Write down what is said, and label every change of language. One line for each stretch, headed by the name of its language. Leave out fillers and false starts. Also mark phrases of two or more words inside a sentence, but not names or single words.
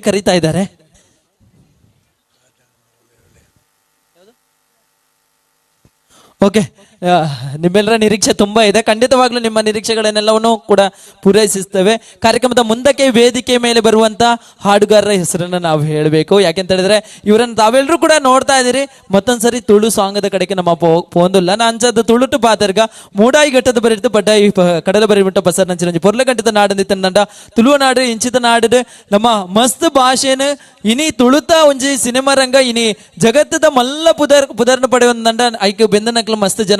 Kannada: ಕರೀತಾ ಇದ್ದಾರೆ. ಓಕೆ, ನಿಮ್ಮೆಲ್ಲರ ನಿರೀಕ್ಷೆ ತುಂಬಾ ಇದೆ. ಖಂಡಿತವಾಗ್ಲೂ ನಿಮ್ಮ ನಿರೀಕ್ಷೆಗಳನ್ನೆಲ್ಲವನ್ನು ಕೂಡ ಪೂರೈಸಿಸ್ತೇವೆ. ಕಾರ್ಯಕ್ರಮದ ಮುಂದಕ್ಕೆ ವೇದಿಕೆ ಮೇಲೆ ಬರುವಂತ ಹಾಡುಗಾರರ ಹೆಸರನ್ನ ನಾವು ಹೇಳಬೇಕು. ಯಾಕೆಂತ ಹೇಳಿದ್ರೆ ಇವರನ್ನು ತಾವೆಲ್ಲರೂ ಕೂಡ ನೋಡ್ತಾ ಇದ್ದೀರಿ.
Tulu: ಮತ್ತೊಂದ್ಸರಿ ತುಳು ಸಾಂಗದ ಕಡೆಗೆ ನಮ್ಮ ಪೋಂದುಲ್ಲ ನಾಂಚದ ತುಳುಟು ಪಾತರ್ಗ ಮೂಡಾಯಿ ಘಟ್ಟದ ಬರಿತು ಪಡ್ಡಾಯಿ ಕಡಲ ಬರಿಬಿಟ್ಟ ಪಸರ್ ನಂಚಿನ ಪೊರ್ಲಗಂಟದ ನಾಡಂದಿತ್ತ ನಂಡ ತುಳುವ ನಾಡು ಇಂಚಿತ ನಾಡು ನಮ್ಮ ಮಸ್ತ್ ಭಾಷೆನ ಇನಿ ತುಳುತ ಒಂಜಿ ಸಿನಿಮಾ ರಂಗ ಇನಿ ಜಗತ್ತದ ಮಲ್ಲ ಪುದರ್ನ ಪಡೆಯೊಂದಂಡ ಐಕೆ ಬೆಂದನಕ್ಲು ಮಸ್ತ್ ಜನ